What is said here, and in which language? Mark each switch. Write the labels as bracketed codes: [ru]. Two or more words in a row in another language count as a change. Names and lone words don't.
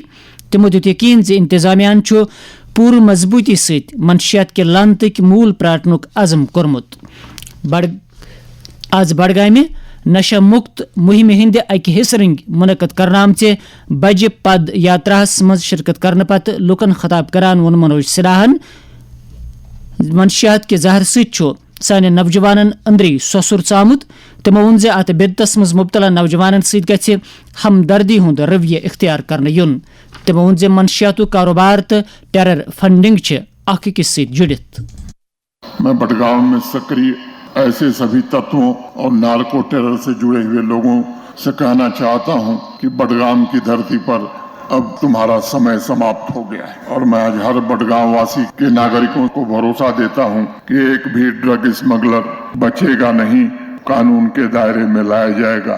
[ks] تمو دیت یقین زِ انتظامیہ چھُ پوٗرٕ مضبوطی سۭتۍ منشیات کے لانتٕکۍ موٗل پراٹنُک عزم کوٚرمُت. آز بڈگامہِ نشہ مکت مہم ہند اکہ حصہ رنگ منعقد کرنا آمژِ بجہ پد یاتراہس مز شرکت کرنے پتہ لکن خطاب کران وون منوج سنہاہن منشیات کے زہر سۭتۍ سانہِ نوجوانن أنٛدری سۄسُر ژامُت. تمو ووٚن زِ اتھ بدتس مز مبتلا نوجوانن سۭتۍ گژھِ ہمدردی ہُنٛد رویہ اختیار کرنہٕ یُن. تمو ووٚن زِ منشیاتُک کاروبار تہٕ [en] terror funding [ks] چھِ اکھ أکِس سۭتۍ جُڑِتھ. [hi] मैं बडगाम में सक्रिय ऐसे सभी तत्वों और [en] narco terror [hi] से जुड़े हुए लोगों से कहना चाहता हूँ कि बडगाम की धरती पर अब तुम्हारा समय समाप्त हो गया है और मैं आज हर बडगाम वासी के नागरिकों को भरोसा देता हूँ कि एक भी [en] drug smuggler [hi] बचेगा नहीं, क़ानून के दायरे में लाया जाएगा.